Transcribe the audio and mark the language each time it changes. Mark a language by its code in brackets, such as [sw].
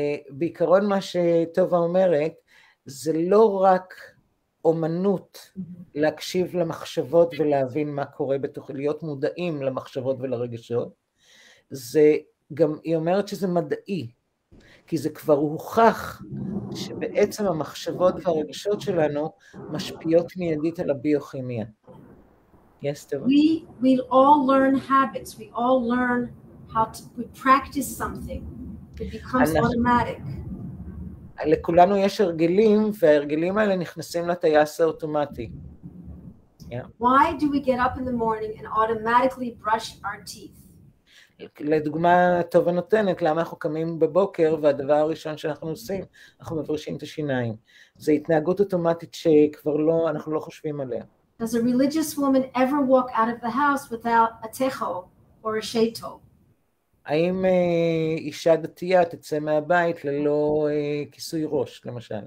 [he] בעיקרון מה שטובה אומרת, זה לא רק אומנות להקשיב למחשבות ולהבין מה קורה בתוך, להיות מודעים למחשבות ולרגשות, זה גם, היא אומרת שזה מדעי, כי זה כבר הוכח שבעצם המחשבות והרגשות שלנו משפיעות מיידית על הביוכימיה. [en] Yes, טובה. We all learn habits, we all learn how to, we practice something. It becomes automatic. [he] לכולנו יש הרגלים, וההרגלים האלה נכנסים לטייס האוטומטי. [en] Why do we get up in the morning and automatically brush our teeth? [he] לדוגמה, טובה נותנת, למה אנחנו קמים בבוקר, והדבר הראשון שאנחנו עושים, אנחנו מברשים את השיניים. זו התנהגות אוטומטית שכבר לא, אנחנו לא חושבים עליה. [en] Does a religious woman ever walk out of the house without a techo or a sheto? [he] האם אישה דתייה תצא מהבית ללא כיסוי ראש, למשל?